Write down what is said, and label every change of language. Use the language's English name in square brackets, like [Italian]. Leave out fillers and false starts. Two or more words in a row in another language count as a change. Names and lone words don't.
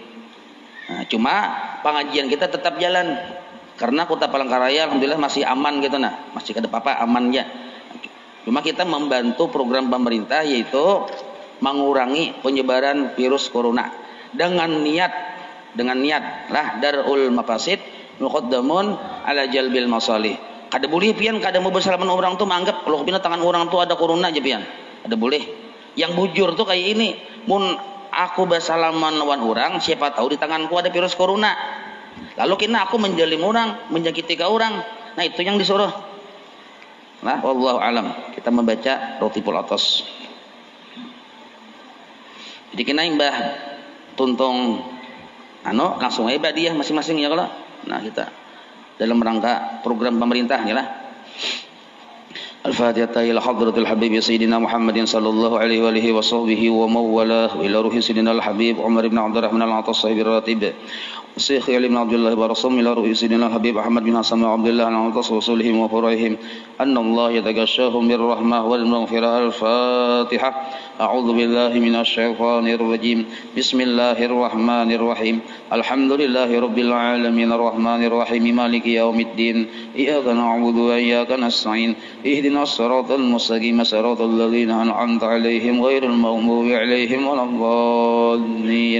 [Indonesian] Nah, cuma pengajian kita tetap jalan karena Kota Palangkaraya alhamdulillah masih aman gitu nah, masih kada apa-apa aman ya. Cuma kita membantu program pemerintah yaitu mengurangi penyebaran virus corona dengan niat lah [Arabic] درء المفاسد مقدم على جلب المصالح. [Indonesian] Kada boleh pian kada mau bersalaman orang tuh menganggap kalau pina tangan orang tuh ada corona aja pian. Kada boleh. Yang bujur tuh kayak ini, mun aku bersalaman lawan orang, siapa tahu di tanganku ada virus corona. Lalu kena aku menjalim orang, menyakiti ke orang. Nah, itu yang disuruh. Nah, [Arabic] والله أعلم. [Indonesian] Kita membaca Ratibul Atas. Jadi kena imbah tuntung langsung aja dia masing-masing ya kalau. Nah, kita dalam rangka program pemerintah ya lah. [Arabic] الفاتحة إلى حضرة الحبيب سيدنا محمد صلى الله عليه وعلى آله وصحبه ومواليه إلى روح سيدنا الحبيب عمر بن عبد الرحمن العطاس صاحب الراتب الشيخ علي بن عبد الله ورسول إلى روح سيدنا الحبيب أحمد بن حسن وعبد الله العطاس وأصولهم وفروعهم أن الله يتغشاهم بالرحمة والمغفرة. الفاتحة. أعوذ بالله من الشيطان الرجيم. بسم الله الرحمن الرحيم. الحمد لله رب العالمين الرحمن الرحيم مالك يوم الدين. إياك نعبد وإياك نستعين. اهدنا الصراط المستقيم صراط الذين أنعمت عليهم غير المغضوب عليهم ولا الضالين.